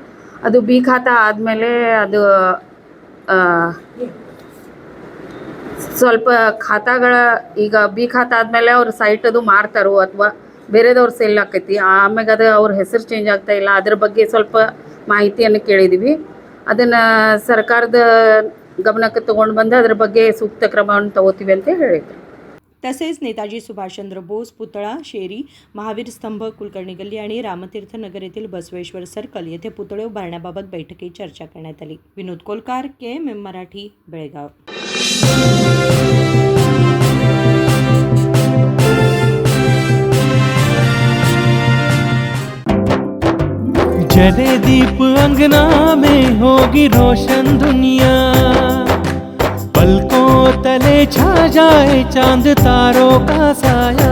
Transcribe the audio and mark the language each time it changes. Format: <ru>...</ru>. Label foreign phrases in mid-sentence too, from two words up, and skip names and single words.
<kn>ಅದು ಬಿ ಖಾತಾ ಆದಮೇಲೆ ಅದು ಸ್ವಲ್ಪ ಖಾತಾಗಳ ಈಗ ಬಿ ಖಾತಾ ಆದಮೇಲೆ ಅವ್ರ ಸೈಟ್ ಅದು ಮಾರ್ತಾರೋ ಅಥವಾ ಬೇರೆದವ್ರು ಸೇಲ್ ಆಕೈತಿ, ಆಮ್ಯಾಗ ಅದು ಅವ್ರ ಹೆಸರು ಚೇಂಜ್ ಆಗ್ತಾ ಇಲ್ಲ, ಅದ್ರ ಬಗ್ಗೆ ಸ್ವಲ್ಪ ಮಾಹಿತಿಯನ್ನು ಕೇಳಿದ್ದೀವಿ. ಅದನ್ನು ಸರ್ಕಾರದ ಗಮನಕ್ಕೆ ತೊಗೊಂಡು ಬಂದು ಅದ್ರ ಬಗ್ಗೆ ಸೂಕ್ತ ಕ್ರಮವನ್ನು ತಗೋತೀವಿ ಅಂತ ಹೇಳಿದ್ರು.</kn> <mr>तसेच नेताजी सुभाषचंद्र बोस पुतळा, शेरी, महावीर स्तंभ, कुलकर्णी गल्ली आणि रामतीर्थ नगर येथील बसवेश्वर सर्कल येथे पुतळे उभारण्याबाबत बैठकीत चर्चा करण्यात आली. विनोद कोलकार, KMM मराठी, बेळगाव.</mr> <hi>जले दीप अंगना में होगी रोशन दुनिया, पलकों तले छा जाए चांद तारों का साया,</hi>